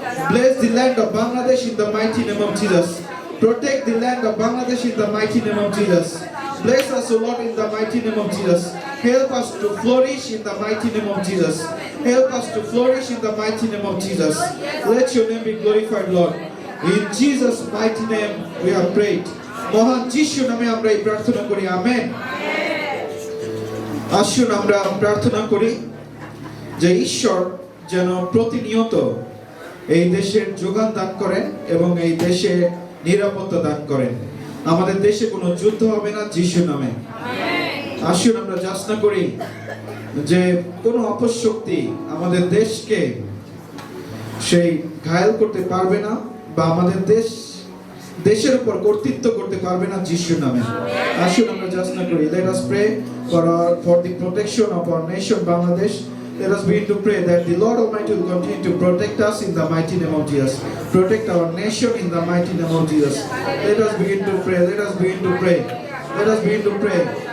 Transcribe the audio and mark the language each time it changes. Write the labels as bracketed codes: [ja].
[en] Bless the land of Bangladesh in the mighty name of Jesus. Protect the land of Bangladesh in the mighty name of Jesus. Bless us, O Lord, in the mighty name of Jesus. Help us to flourish in the mighty name of Jesus. Help us to flourish in the mighty name of Jesus. Let your name be glorified, Lord. In Jesus' mighty name we have prayed. [bn] মহান যিশু নামে আমরা এই প্রার্থনা করি, amen. আসুন আমরা প্রার্থনা করি যে ঈশ্বর যেন প্রতিনিয়ত এই দেশের যোগান দান করেন এবং এই দেশে নিরাপত্তা দান করেন। আমাদের দেশে কোনো যুদ্ধ হবে না যিশুর নামে। আসুন আমরা যাচনা করি যে কোনো অপশক্তি আমাদের দেশকে সেই ঘায়েল করতে পারবে না বা আমাদের দেশের উপর কর্তৃত্ব করতে পারবে না যিশুর নামে। আসুন আমরা যাচনা করি। [en] Let us pray for the protection of our nation Bangladesh. Let us begin to pray that the Lord Almighty will continue to protect us in the mighty name of Jesus. Protect our nation in the mighty name of Jesus. Let us begin to pray. Let us begin to pray. Let us begin to pray.